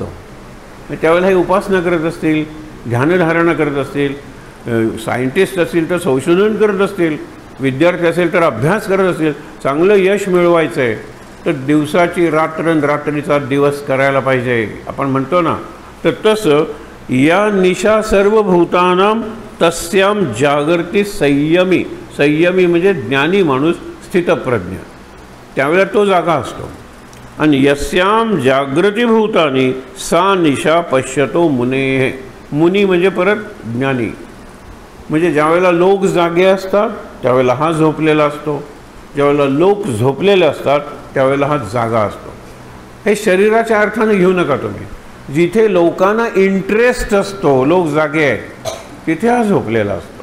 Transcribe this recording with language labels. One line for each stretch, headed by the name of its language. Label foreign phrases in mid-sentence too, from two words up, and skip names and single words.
Marathi: त्यावेळेला हे उपासना करत असतील, ध्यानधारणा करत असतील, सायंटिस्ट असतील तर संशोधन करत असतील, विद्यार्थी असेल तर अभ्यास करत असतील, चांगलं यश मिळवायचं आहे तर दिवसाची रात्र आणि रात्रीचा दिवस करायला पाहिजे आपण म्हणतो ना. तर तसं
Sanskrit: या निशा सर्वभूतानां तस्याम जागृती संयमी.
Marathi: संयमी म्हणजे ज्ञानी माणूस, स्थितप्रज्ञ, त्यावेळेला तो जागा असतो.
Sanskrit: आणि यस्याम जागृतीभूतानी सा निशा पश्यतो मुने.
Marathi: मुनी म्हणजे परत ज्ञानी. म्हणजे ज्यावेळेला लोक जागे असतात त्यावेळेला हा झोपलेला असतो, ज्यावेळेला लोक झोपलेले असतात त्यावेळेला हा जागा असतो. हे शरीराच्या अर्थाने घेऊ नका तुम्ही. जिथे लोकांना इंटरेस्ट असतो, लोक जागे आहेत, तिथे हा झोपलेला असतो.